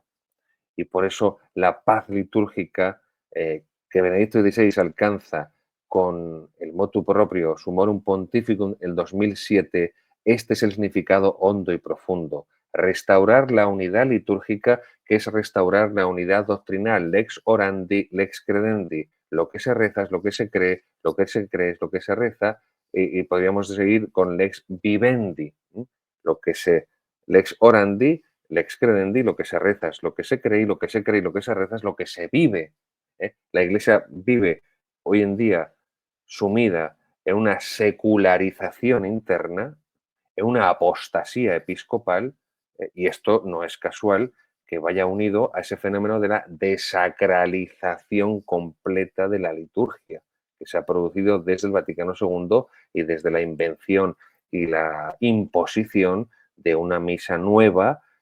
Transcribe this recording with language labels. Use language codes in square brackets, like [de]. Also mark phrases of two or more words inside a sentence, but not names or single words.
[es] Y por eso la paz litúrgica que Benedicto XVI alcanza con el [la] motu proprio [es] Summorum Pontificum el 2007, este es el significado hondo y profundo. Restaurar la unidad litúrgica, que es restaurar la unidad doctrinal, [la] lex orandi, lex credendi. [es] Lo que se reza es lo que se cree, lo que se cree es lo que se reza, y podríamos seguir con [la] lex vivendi, [es] lo que se [la] lex orandi, lex credendi, [es] lo que se reza es lo que se cree, y lo que se cree y lo que se reza es lo que se vive. La Iglesia vive hoy en día sumida en una secularización interna, en una apostasía episcopal, y esto no es casual que vaya unido a ese fenómeno de la desacralización completa de la liturgia, que se ha producido desde el Vaticano II y desde la invención y la imposición de una misa nueva,